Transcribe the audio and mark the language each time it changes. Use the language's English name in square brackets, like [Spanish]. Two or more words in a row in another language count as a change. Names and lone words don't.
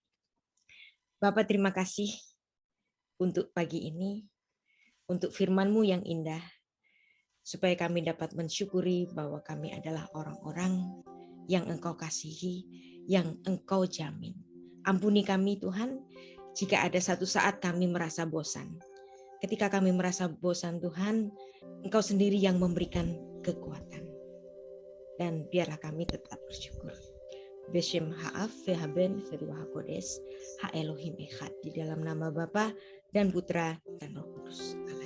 [Indonesian] Bapa, terima kasih untuk pagi ini, untuk firman-Mu yang indah, supaya kami dapat mensyukuri bahwa kami adalah orang-orang yang Engkau kasihi, yang Engkau jamin. Ampuni kami Tuhan, jika ada satu saat kami merasa bosan. Ketika kami merasa bosan Tuhan, Engkau sendiri yang memberikan kekuatan. Dan biarlah kami tetap bersyukur. [Hebrew] בשם האב והבן ורוח הקודש האלוהים אחד. [Indonesian] Di dalam nama Bapa dan Putra dan Roh Kudus.